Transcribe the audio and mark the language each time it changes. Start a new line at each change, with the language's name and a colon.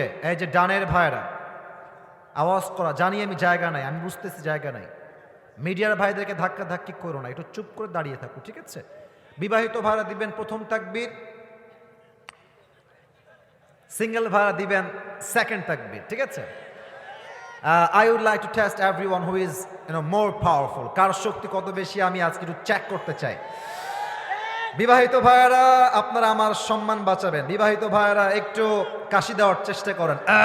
Bangla: এই যে ডানের ভাইরা আওয়াজ করা, জানি আমি জায়গা নাই, আমি বুঝতেছি জায়গা নাই। মিডিয়ার ভাইদেরকে ধাক্কা ধাক্কি করো না, একটু চুপ করে দাঁড়িয়ে থাকো, ঠিক আছে? বিবাহিত ভাইরা দিবেন প্রথম তাকবীর, সিঙ্গেল ভাইরা দিবেন সেকেন্ড তাকবীর, ঠিক আছে?
English: I would like to test everyone who is more powerful.
Bangla: কার শক্তি কত বেশি আমি আজকে একটু চেক করতে চাই। বিবাহিত ভাইরা আপনারা আমার সম্মান বাঁচাবেন। বিবাহিত ভাইরা একটু কাশি দেওয়ার চেষ্টা করেন।